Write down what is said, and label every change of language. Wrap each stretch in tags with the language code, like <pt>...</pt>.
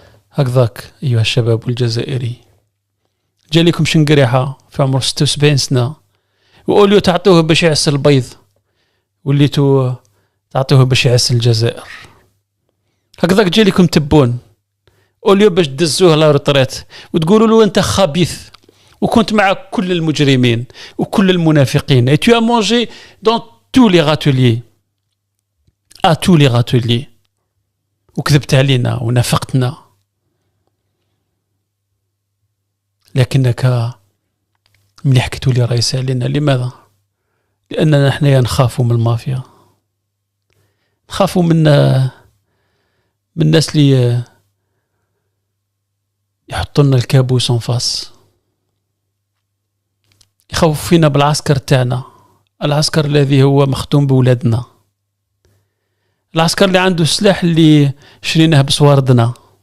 <ar>هكذاك أيها الشباب الجزائري، جالكم شنقريحة في عمره 76 سنة وقولوا تعطوه باش يعس البيض، وليتوا تعطوه باش يعس الجزائر. هكذاك جالكم تبون قولوا باش تدزوه لا رطرات وتقولوا له أنت خبيث وكنت مع كل المجرمين وكل المنافقين.</ar> <fr>Et tu as mangé dans tous les râteliers, à tous les râteliers،</fr> <ar>وكذبت علينا ونافقتنا. لكنك ملي حكيتوا لي راهي سالينا. لماذا؟ لأننا نحن نخافوا من المافيا، نخافوا من الناس اللي يحطوا لنا الكابوس انفاس، يخوف فينا بالعسكر تاعنا، العسكر الذي هو مختوم بولادنا، العسكر اللي عنده السلاح اللي شريناه بصواردنا.</ar>